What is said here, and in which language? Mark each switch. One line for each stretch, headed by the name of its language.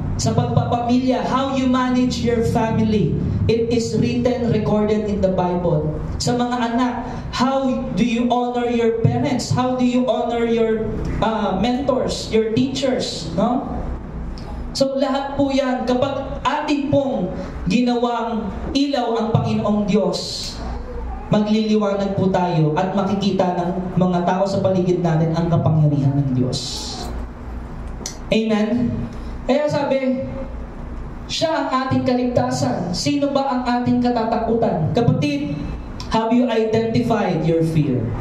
Filipino: Sa pagpapamilya,
English: how you manage your family, it is written, recorded in the Bible.
Filipino: Sa mga anak,
English: how do you honor your parents? How do you honor your mentors, your teachers? No?
Filipino: So lahat po yan, kapag ating pong ginawang ilaw ang Panginoong Diyos, magliliwanag po tayo at makikita ng mga tao sa paligid natin ang kapangyarihan ng Diyos. Amen? Kaya sabi, siya ang ating kaligtasan. Sino ba ang ating katatakutan?
English: Kapatid, have you identified your fear?